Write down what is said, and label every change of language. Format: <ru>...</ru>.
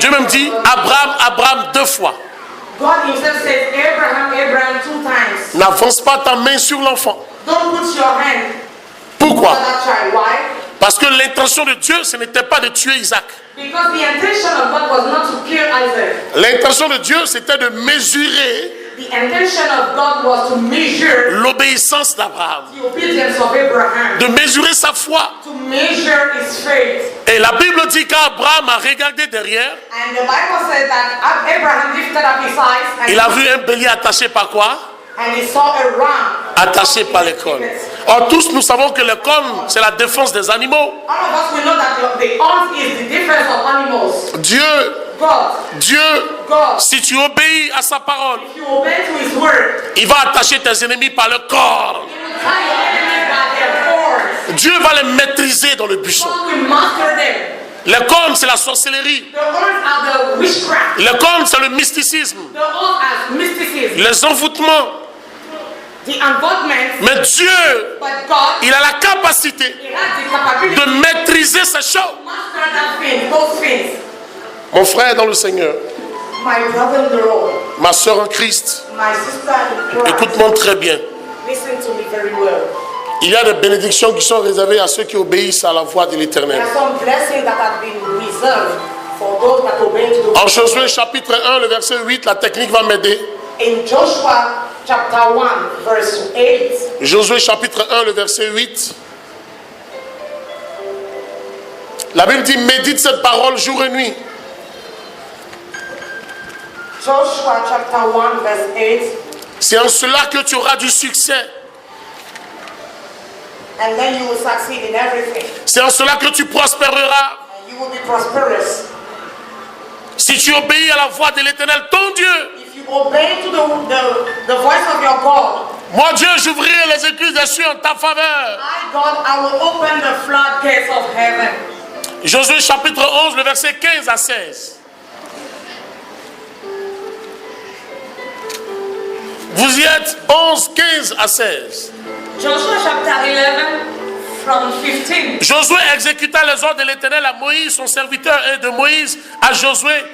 <fr>Dieu même dit Abraham, Abraham 2 fois.</fr> <en>God himself says, Abraham, Abraham 2 times.</en> <fr>N'avance pas ta main sur l'enfant.</fr> <en>Don't put your hand</en> <fr>Pourquoi?</fr> <en>over that child. Why?</en> <fr>Parce que l'intention de Dieu, ce n'était pas de tuer Isaac.</fr> <en>Because the intention of God was not to kill Isaac.</en> <fr>L'intention de Dieu, c'était de mesurer</fr> <en>The intention of God was to measure</en> <fr>l'obéissance d'Abraham,</fr> <en>the obedience of Abraham,</en> <fr>de mesurer sa foi.</fr> <en>to measure his faith.</en> <fr>Et la Bible dit qu'Abraham a regardé derrière,</fr> <en>And the Bible says that Abraham lifted up his eyes</en> <fr>il a vu un bélier attaché par quoi?</fr> <en>and he saw a ram.</en> <fr>Attaché par les cornes. Or tous nous savons que les cornes, c'est la défense des animaux.</fr> <en>All of us we know that the horns is the defense of animals.</en> <fr>Dieu Dieu, si tu obéis à sa parole,</fr> <en>if you obey to his word,</en> <fr>il va attacher tes ennemis par le corps.</fr> <en>he will tie your enemies by their cords.</en> <fr>Dieu va les maîtriser dans le buisson.</fr> <en>God will master them.</en> <fr>Les cornes, c'est la sorcellerie.</fr> <en>The horns are the witchcraft.</en> <fr>Les cornes, c'est le mysticisme.</fr> <en>The horns are mysticism.</en> <fr>Les envoûtements.</fr> <en>The involvement.</en> <fr>Mais Dieu,</fr> <en>But God,</en> <fr>il a la capacité</fr> <en>he has the capability</en> <fr>de maîtriser ces choses.</fr> <en>to master that thing, those things.</en> <fr>Mon frère dans le Seigneur,</fr> <en>My brother in the Lord,</en> <fr>ma soeur en Christ,</fr> <en>my sister in Christ,</en> <fr>écoute-moi très bien.</fr> <en>listen to me very well.</en> <fr>Il y a des bénédictions qui sont réservées à ceux qui obéissent à la voix de</fr> <en>There</en> <fr>l'Éternel.</fr> <en>are some blessings that have been reserved for those that obey to the</en> <fr>En</fr> <en>word.</en> <fr>Josué chapitre 1, le verset 8, la technique va m'aider.</fr> <en>In Joshua chapter 1, verse 8,</en> <fr>Josué chapitre 1, le verset 8. La Bible dit, médite cette parole jour et nuit.</fr> <en>Joshua chapter 1, verse 8,</en> <fr>C'est en cela que tu auras du succès.</fr> <en>and then you will succeed in everything.</en> <fr>C'est en cela que tu prospéreras.</fr> <en>And you will be prosperous.</en> <fr>Si tu obéis à la voix de l'Éternel, ton Dieu.</fr> <en>If you obey to the voice of your God,</en> <fr>Moi, Dieu, j'ouvrirai les écluses des cieux en ta faveur.</fr> <en>I, God, I will open the floodgates of heaven.</en> <fr>Josué chapitre 11, le verset 15 à 16. Vous y êtes 11, 15 à 16.</fr> <en>Joshua chapter 11, from 15.</en> <fr>Josué exécuta les ordres de l'Éternel à Moïse, son serviteur, et de Moïse à Josué.</fr>